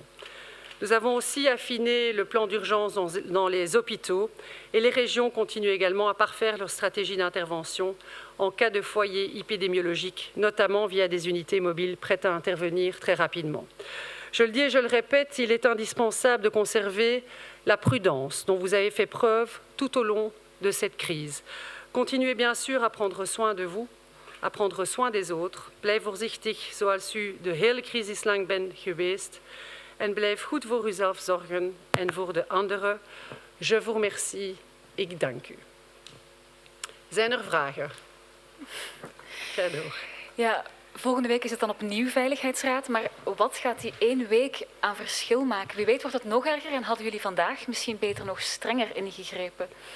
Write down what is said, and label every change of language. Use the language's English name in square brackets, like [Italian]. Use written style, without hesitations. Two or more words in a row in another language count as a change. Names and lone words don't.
[French] Nous avons aussi affiné le plan d'urgence dans les hôpitaux et les régions continuent également à parfaire leur stratégie d'intervention en cas de foyer épidémiologique, notamment via des unités mobiles prêtes à intervenir très rapidement. Je le dis et je le répète, il est indispensable de conserver la prudence dont vous avez fait preuve tout au long de cette crise. Continuez bien sûr à prendre soin de vous, à prendre soin des autres. [Dutch] Blijf voorzichtig zoals u de hele crisis lang bent geweest. En blijf goed voor uzelf zorgen en voor de anderen. [French] Je vous remercie. [Dutch] Ik dank u. Zijn er vragen? Ga door. Ja, volgende week is het dan opnieuw Veiligheidsraad. Maar wat gaat die 1 week aan verschil maken? Wie weet wordt het nog erger en hadden jullie vandaag misschien beter nog strenger ingegrepen?